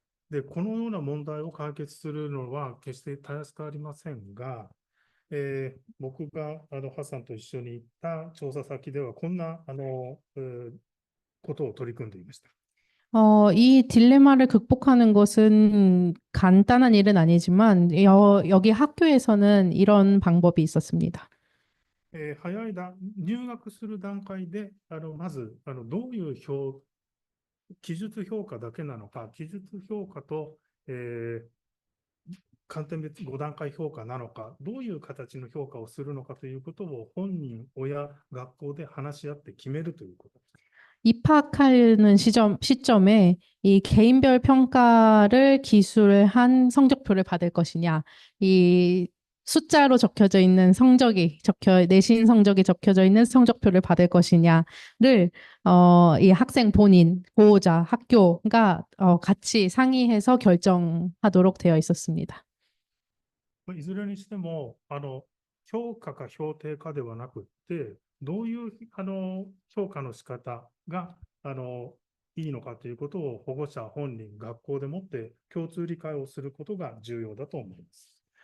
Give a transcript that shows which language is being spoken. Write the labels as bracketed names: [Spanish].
[Japanese] で、このような問題を解決するのは決してたやすくありませんが、僕がハッサンと一緒に行った調査先では、こんなことを取り組んでいました。 [Korean] 이 딜레마를 극복하는 것은 간단한 일은 아니지만 여기 학교에서는 이런 방법이 있었습니다. [Japanese] 早い入学する段階で、まずどういう記述評価だけなのか、記述評価と、観点別5段階評価なのか、どういう形の評価をするのかということを本人、親、学校で話し合って決めるということです。 [Korean] 입학하는 시점에 이 개인별 평가를 기술한 성적표를 받을 것이냐, 이 숫자로 적혀져 있는 내신 성적이 적혀져 있는 성적표를 받을 것이냐를 이 학생 본인, 보호자, 학교가 같이 상의해서 결정하도록 되어 있었습니다. [Japanese] いずれにしても、評価か評定かではなくて、どういう評価の仕方がいいのかということを保護者、本人、学校でもって共通理解をすることが重要だと思います。